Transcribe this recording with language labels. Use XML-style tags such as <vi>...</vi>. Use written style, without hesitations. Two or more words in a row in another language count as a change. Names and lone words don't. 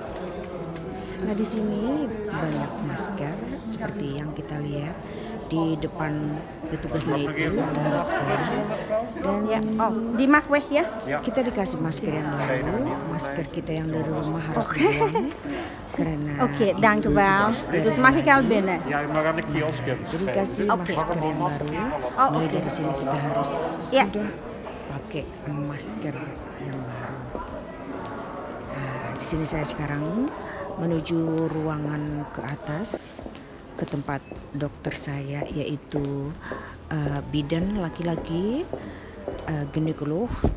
<id>Nah, di sini banyak masker seperti yang kita lihat di depan petugasnya itu ada masker dan kita dikasih masker yang baru. Masker kita yang dari rumah harus dibuang karena</id> <nl>dank u wel. Dus mag ik al binnen?</nl> <id>jadi kasih masker yang baru. Mulai dari sini kita harus sudah pakai masker yang baru. Nah, di sini saya sekarang menuju ruangan ke atas ke tempat dokter saya, yaitu bidan laki-laki, ginekolog.</id>